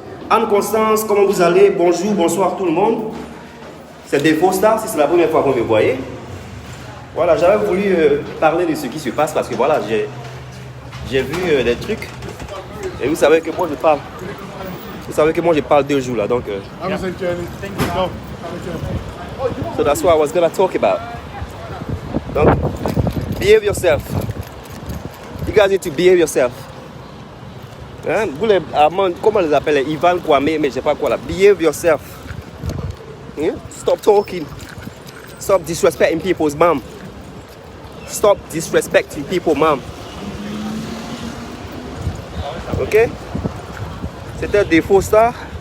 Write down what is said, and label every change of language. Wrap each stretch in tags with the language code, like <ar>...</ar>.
<fr>Anne-Constance, comment vous allez? Bonjour, bonsoir tout le monde. C'est Défaut Star, si c'est la première fois que vous me voyez. Voilà, j'avais voulu parler de ce qui se passe parce que voilà, j'ai vu des trucs. Et vous savez que moi je parle. Vous savez que moi je parle 2 jours là, donc.</fr> <en>Yeah. So that's what I was gonna talk about. Donc, behave yourself. You guys need to behave yourself.</en> <fr>Hein? Vous les Allemands, comment on les appelle? Ivan Kwame, mais je sais pas quoi là.</fr> <en>Behave yourself. Yeah? Stop talking. Stop disrespecting people's mom. Stop disrespecting people, mom.</en> <fr>Ok? C'était Défaut Star.</fr>